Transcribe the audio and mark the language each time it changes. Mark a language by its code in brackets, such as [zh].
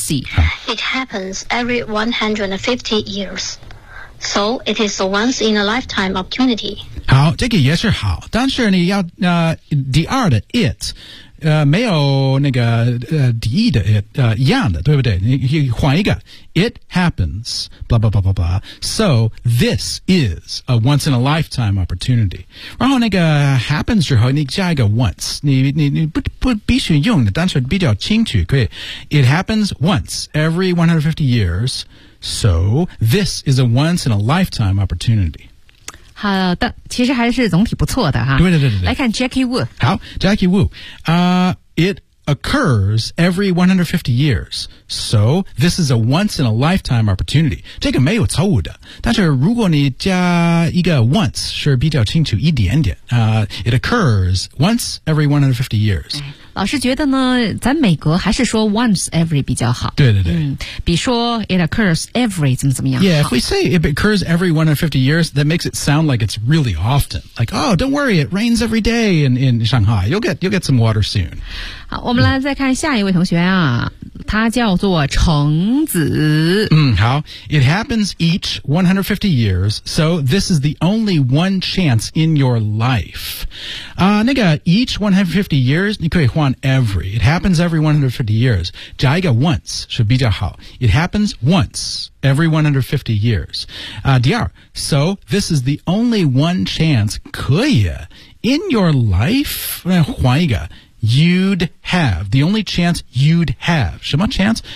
[en] It happens every 150 years. So it is a once in a lifetime opportunity. [zh] 好，这个也是好，但是你要第二的 it。没有那个第一的 it, 一样的，对不对？你换一个 [en] ，it happens, blah blah blah blah blah. So this is a once in a lifetime opportunity. [zh] 然后那个 happens 之后，你加一个 once, 你不必须用的，但是比较清楚，可以。 [en] It happens once every 150 years. So this is a once in a lifetime opportunity. [zh] 好的，其实还是总体不错的哈。对对对对，来看 Jackie Wu。 [en] 好 ，Jackie Wu， it occurs every 150 years, so this is a once in a lifetime opportunity。 [zh] 这个没有错误的，但是如果你加一个 once， 是比较清楚一点点。 [en] It occurs once every 150 years。 [zh] 老师觉得呢，咱美国还是说 once every 比较好。对对对。嗯，比说 [en] it occurs every [zh] 怎么怎么样。 [en] Yeah, if we say it occurs every 150 years, that makes it sound like it's really often. Like, oh, don't worry, it rains every day in Shanghai. You'll get some water soon. [zh] 好，我们来再看下一位同学啊，他叫做橙子。嗯，好。 [en] It happens each 150 years, so this is the only one chance in your life. [zh] 那个 [en] each 150 years, [zh] 你可以换 every. [en] It happens every 150 years. [zh] 加一个 once 是比较好。 [en] It happens once every 150 years. [zh] 第二 [en] so this is the only one chance [zh] 可以 [en] in your life, [zh] 换一个 [en] You'd have, the only chance you'd have, [zh] 什么 [en] chance?